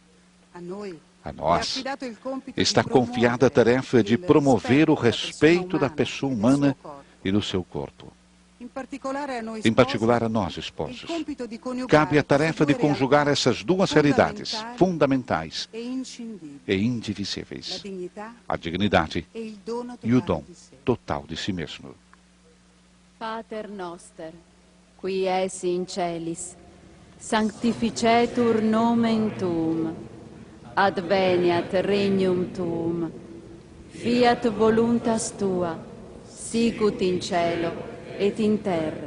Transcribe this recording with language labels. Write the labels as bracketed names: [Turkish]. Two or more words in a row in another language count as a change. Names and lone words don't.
[Portuguese] A nós está confiada a tarefa de promover o respeito da pessoa humana e do seu corpo. Em particular a nós, esposos, cabe a tarefa de conjugar essas duas realidades fundamentais e indivisíveis, a dignidade e o dom total de si mesmo. [Latin] Pater noster, qui es in celis, sanctificetur nomen tuum, adveniat regnum tuum, fiat voluntas tua, sicut in cielo et in terra.